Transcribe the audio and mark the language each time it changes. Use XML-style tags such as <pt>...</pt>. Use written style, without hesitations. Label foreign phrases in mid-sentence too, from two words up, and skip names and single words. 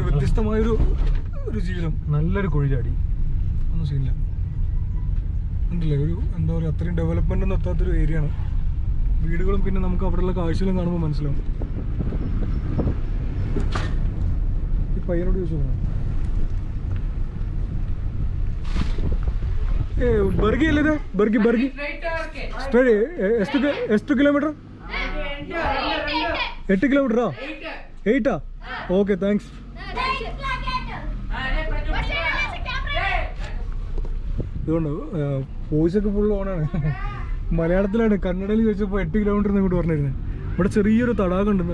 <ml>വ്യത്യസ്തമായൊരു ജീവിതം. നല്ലൊരു കുഴിചാടി ഒന്നും സീനില്ല. ഉണ്ടല്ലേ ഒരു എന്താ പറയുക അത്രയും ഡെവലപ്മെൻ്റ് ഒന്നും എത്താത്തൊരു ഏരിയ ആണ്. വീടുകളും പിന്നെ നമുക്ക് അവിടെയുള്ള കാഴ്ചകളും കാണുമ്പോൾ മനസ്സിലാവും. ഈ പയ്യനോട് ചോദിച്ചു</ml> <kn>ಬರ್ಗಿ ಎಲ್ಲಿದೆ? ಬರ್ಗಿ ಎಷ್ಟು ಕಿಲೋಮೀಟರ್?</kn> <ml>8 കിലോമീറ്ററാ? 8ആ?</ml> <en>okay thanks.</en> <ml>ഇതുകൊണ്ട് വോയിസൊക്കെ ഫുൾ ഓണാണ്. മലയാളത്തിലാണ്. കന്നഡയിൽ ചോദിച്ചപ്പോൾ 8 കിലോമീറ്റർ ഇങ്ങോട്ട് പറഞ്ഞിരുന്നത്. ഇവിടെ ചെറിയൊരു തടാകം ഉണ്ട്.</ml>